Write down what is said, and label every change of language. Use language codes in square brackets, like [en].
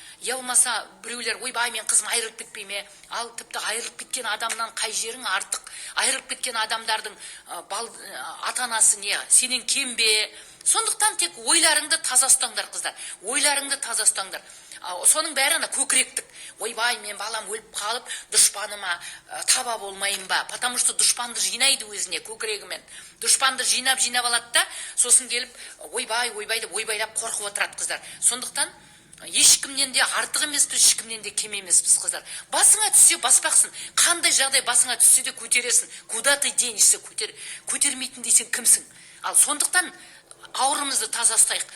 [kk] Я болмаса біреулер, ойбай, мен қызым айырылып кетпей ме? Ал тіпті айырылып кеткен адамнан қай жерің артық? Айырылып кеткен адамдардың ата-анасы не? Сенен кем бе? Сондықтан тек ойларыңды таза ұстаңдар, қыздар. Ойларыңды таза ұстаңдар. Соның бәрі ана көкіректік. Ойбай, мен балам өліп қалып, дұшпаныма таба болмайын ба? [ru] Потому что [kk] дұшпанды жинайды өзіне көкірегімен. Дұшпанды жинап алады да, сосын келіп ойбай деп ойбайлап қорқып отырады, қыздар. Сондықтан ешкімнен де артық емеспіз, ешкімнен де кем емеспіз, қыздар. Басыңа түссе баспақсың. Қандай жағдай басыңа түссе де көтересің. [ru] Куда ты денешься? [kk] Көтермейтін дейсің кімсің? Ал сондықтан аурымызды таза ұстайық.